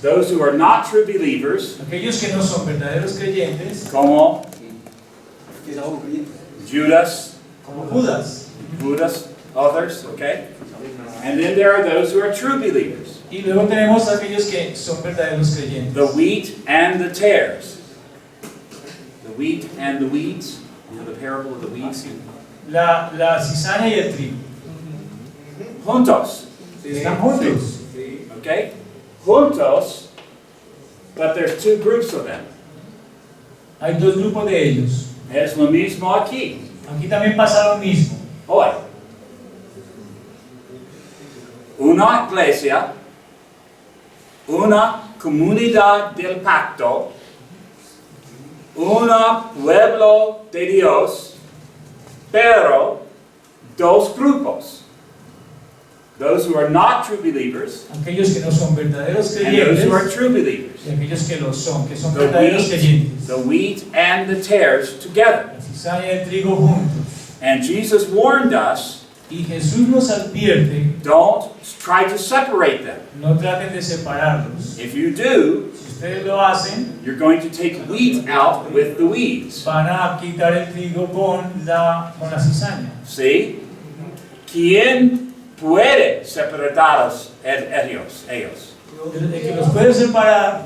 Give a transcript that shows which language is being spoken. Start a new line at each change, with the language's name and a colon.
English: Those who are not true believers,
Spanish: Aquellos que no son verdaderos creyentes, como Judas, como Judas,
English: others, okay? And then there are those who are true believers.
Spanish: Y luego tenemos a aquellos que son verdaderos creyentes.
English: The wheat and the tares. The wheat and the weeds. You know the parable of the weeds?
Spanish: La cizaña y el trigo. Juntos. Están juntos. Okay? Juntos,
English: but there's two groups of them.
Spanish: Hay dos grupos de ellos. Es lo mismo aquí. Aquí también pasa lo mismo. Hoy. Una iglesia, una comunidad del pacto, un pueblo de Dios, pero dos grupos.
English: Those who are not true believers,
Spanish: Aquellos que no son verdaderos
English: and those who are
Spanish: creyentes
English: true believers.
Spanish: y aquellos que lo son, que son
English: The
Spanish: verdaderos creyentes.
English: wheat and the tares together.
Spanish: La cizaña y el trigo juntos.
English: And Jesus warned us,
Spanish: Y Jesús nos advierte,
English: don't try to separate them.
Spanish: no traten de separarlos.
English: If you do,
Spanish: Si ustedes lo hacen,
English: you're going to take wheat out with the weeds.
Spanish: van a quitar el trigo con la cizaña.
English: See?
Spanish: ¿Quién puede separarlos ellos? El que los puede separar